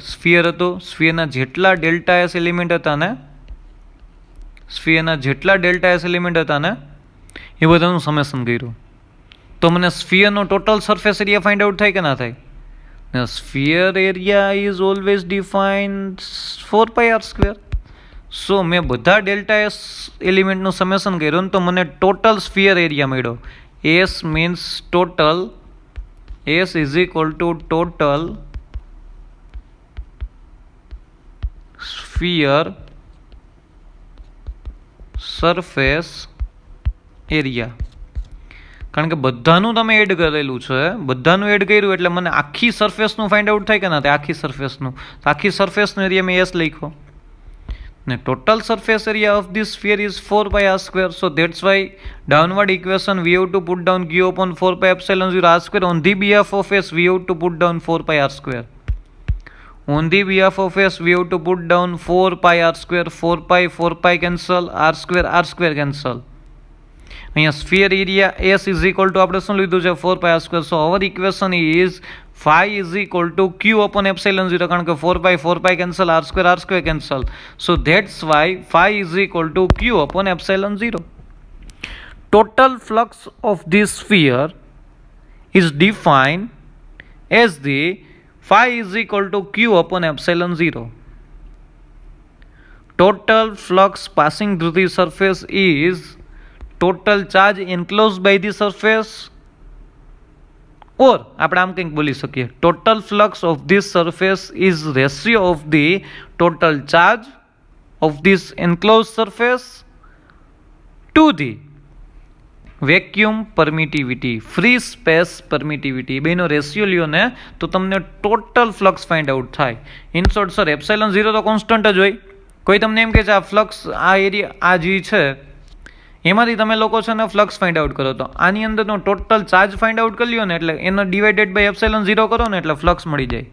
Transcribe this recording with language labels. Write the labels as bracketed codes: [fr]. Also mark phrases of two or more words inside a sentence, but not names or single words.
[gu] સ્ફિયર હતો, સ્ફિયરના જેટલા [en] delta S element [gu] હતા ને, સ્ફિયરના જેટલા [en] delta S element [gu] હતા ને એ બધાનું સમેશન કર્યું તો મને સ્ફિયરનો [en] total surface area find out [gu] થાય કે ના થાય? [en] sphere area is always defined 4 pi r square. [gu] સો મેં બધા [en] delta S element [gu] સમેશન કર્યું ને તો મને [en] total sphere area [gu] મળ્યો. [en] S means total. S is equal to total sphere surface area. [gu] કારણ કે બધાનું તમે એડ કરેલું છે, બધાનું એડ કર્યું એટલે મને આખી સરફેસનું ફાઇન્ડ આઉટ થાય કે ના થાય? આખી સરફેસનું. આખી સરફેસનો એરિયા મેં S લખ્યો. [en] The total surface area of this sphere is 4 pi r square. So that's why downward equation we have to put down q upon 4 pi epsilon 0 r square. On the behalf of s we have to put down 4 pi r square. On the behalf of s we have to put down 4 pi r square. 4 pi cancel, r square cancel. [gu] અહીંયા સ્ફિયર એરિયા [en] S is equal to [gu] આપણે શું લીધું છે? [en] 4 pi r square. So our equation is phi is equal to q upon epsilon 0 [gu] કારણ કે [en] 4 pi cancel, r square cancel. So that's why phi is equal to q upon epsilon 0. Total flux of this sphere is defined as the phi is equal to q upon epsilon 0. Total flux passing through the surface is total charge enclosed by the surface, or [gu] આપણે આમ કંઈક બોલી શકીએ, [en] total flux of this surface is ratio of the total charge of this enclosed surface to the vacuum permittivity, free space permittivity. [gu] બેનો રેશિયો લ્યો ને તો તમને ટોટલ ફ્લક્સ ફાઇન્ડ આઉટ થાય. ઇન શોર્ટ સર એપ્સાઇલોન 0 તો કોન્સ્ટન્ટ જ હોય. કોઈ તમને એમ કહે છે આ ફ્લક્સ, આ એરિયા, આ જે છે એમાંથી તમે લોકો છે ને ફ્લક્સ [en] find out [gu] કરો તો આની અંદરનો ટોટલ ચાર્જ [en] find out [gu] કરી લ્યો ને એટલે એનો [en] divided by [gu] એપ્સાઇલોન 0 કરો ને એટલે ફ્લક્સ મળી જાય.